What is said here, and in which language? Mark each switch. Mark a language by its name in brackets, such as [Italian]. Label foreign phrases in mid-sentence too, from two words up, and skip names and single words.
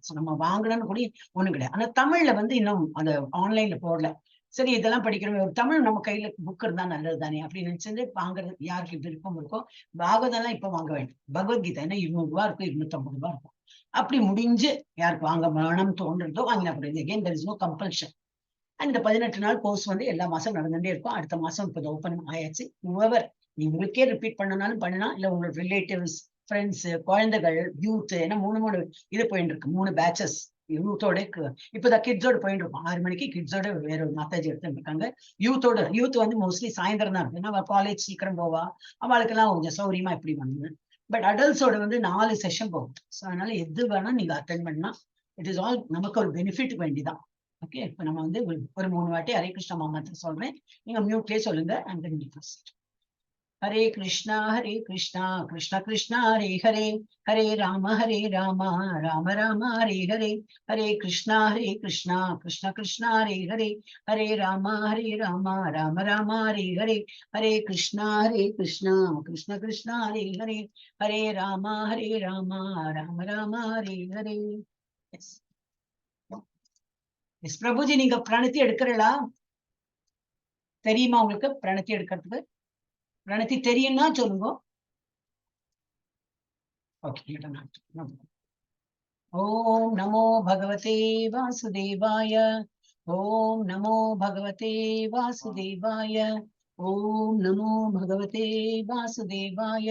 [Tamil] ஸோ நம்ம வாங்கணும்னு கூட ஒண்ணும் கிடையாது. ஆனா தமிழ்ல வந்து இன்னும் அந்த ஆன்லைன்ல போடல. சரி, இதெல்லாம் படிக்கிறோம், ஒரு தமிழ் நம்ம கையில புக் இருந்தா நல்லது தானே அப்படின்னு நினைச்சிருந்து வாங்குறது. யாருக்கு விருப்பம் இருக்கோ பாகவதம் எல்லாம் இப்ப வாங்க வேண்டும். பகவத்கீதை என்ன 200 இருக்கும், 250 இருக்கும். அப்படி முடிஞ்சு யாருக்கு வாங்க வேணும்னு தோன்றதோ வாங்கினா கூடாது. [English] Again there is no compulsion. [Tamil] அந்த 18 நாள் கோர்ஸ் வந்து எல்லா மாசம் நடந்துட்டே இருக்கும். அடுத்த மாசம் இப்போ ஓப்பன் ஆயாச்சு. உவர் நீ உங்களுக்கே ரிப்பீட் பண்ணனாலும் பண்ணலாம், இல்ல உங்களோட ரிலேட்டிவ்ஸ், ஃப்ரெண்ட்ஸ், குழந்தைகள், யூத், ஏன்னா 3 இது போயிட்டு இருக்கு, 3 பேட்சஸ் யூத்தோட. இப்பதான் கிட்ஸோட போயிட்டு இருக்கோம். 6 மணிக்கு கிட்ஸோட வேற ஒரு மாதாஜி எடுத்துட்டு இருக்காங்க. யூத் வந்து மோஸ்ட்லி சாயந்தரம் தான் இருக்கு, ஏன்னா காலேஜ் சீக்கிரம் போவா, அவளுக்கு எல்லாம் கொஞ்சம் சௌரியமா இப்படி வந்து. பட் அடல்ட்ஸோட வந்து 4 செஷன் போகும். ஸோ அதனால எது வேணா நீங்க அட்டென்ட் பண்ணா [English] it is all [Tamil] நமக்கு ஒரு பெனிஃபிட் வேண்டிதான். ஓகே, இப்ப நம்ம வந்து ஒரு 3 வாட்டி ஹரே கிருஷ்ணா மாமந்திரம் சொல்றேன், நீங்க மியூட்லயே சொல்லுங்க. [English] and then first [Tamil] ஹரே கிருஷ்ணா கிருஷ்ண கிருஷ்ணா ஹரே ஹரே, ஹரே ராம ராம ராம ஹரே ஹரே, ஹரே கிருஷ்ணா கிருஷ்ண கிருஷ்ணா ஹரே ஹரே, ஹரே ராம ராம ராம ஹரே ஹரே, ஹரே கிருஷ்ணா கிருஷ்ண கிருஷ்ணா ஹரே ஹரே, ஹரே ராம ராம ராம ஹரே ஹரே. எஸ் பிரபுஜி, நீங்க பிரணத்தி எடுக்கிறீங்களா? தெரியுமா உங்களுக்கு பிரணத்தி எடுக்கிறதுக்கு? பிரணத்தி தெரியும்னா சொல்லுங்க. ஓகே. [Sanskrit] ओम् नमो भगवते वासुदेवाय, ओम् नमो भगवते वासुदेवाय, ओम् नमो भगवते वासुदेवाय, ஓம் நமோ பகவதே வாசுதேவாய.